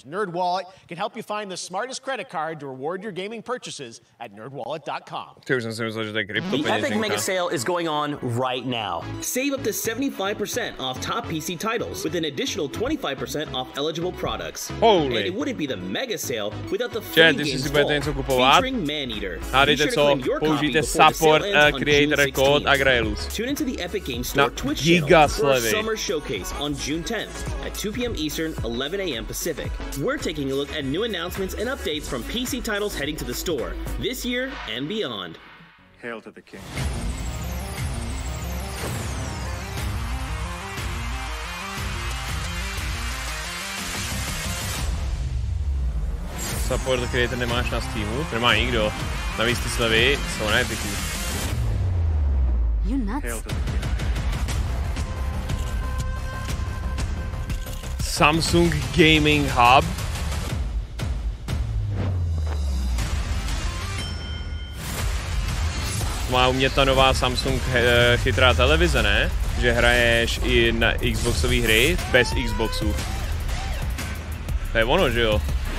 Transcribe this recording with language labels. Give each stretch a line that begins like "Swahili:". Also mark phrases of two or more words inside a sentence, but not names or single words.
English: NerdWallet can help you find the smartest credit card to reward your gaming purchases at nerdwallet.com. The Epic Mega Sale is going on right now. Save up to 75% off top PC titles with an additional 25% off eligible products. Holy. And it wouldn't be the Mega Sale without the free games featuring Maneater.
Czech: Hádejte co, použijte
English: support creator code
Czech: Agraelus.
English: Tune into the Epic Games Store Twitch channel for our summer showcase on June 10th at 2 p.m. Eastern, 11 a.m. Pacific. We're taking a look at new announcements and updates from PC titles heading to the store this year and beyond. Hail to the king. Support creator
Czech: nemáš na Steamu? Nemá nikdo. Navíc ty slevy jsou na Epicu.
English: You nuts. Samsung Gaming Hub.
Czech: Má umět ta nová Samsung chytrá televize, ne? Že hraješ i na Xboxové hry bez Xboxu. To je ono, že jo?